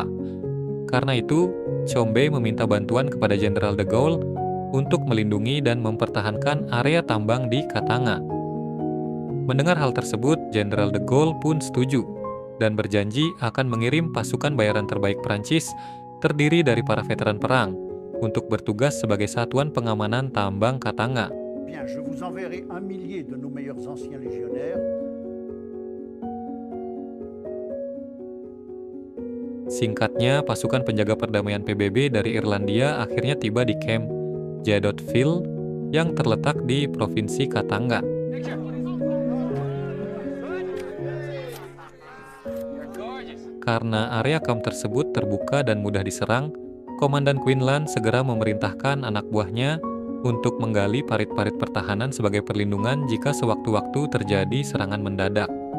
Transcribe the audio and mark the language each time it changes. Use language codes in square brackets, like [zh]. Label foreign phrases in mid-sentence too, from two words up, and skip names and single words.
[id] Karena itu, Tshombe meminta bantuan kepada Jenderal de Gaulle untuk melindungi dan mempertahankan area tambang di Katanga. Mendengar hal tersebut, Jenderal de Gaulle pun setuju dan berjanji akan mengirim pasukan bayaran terbaik Prancis terdiri dari para veteran perang untuk bertugas sebagai satuan pengamanan tambang Katanga. [fr] Bien, je vous enverrai 1 millier de nos meilleurs anciens légionnaires. [id] Singkatnya, pasukan penjaga perdamaian PBB dari Irlandia akhirnya tiba di Camp Jadotville yang terletak di Provinsi Katanga. Karena area kamp tersebut terbuka dan mudah diserang, Komandan Quinlan segera memerintahkan anak buahnya untuk menggali parit-parit pertahanan sebagai perlindungan jika sewaktu-waktu terjadi serangan mendadak.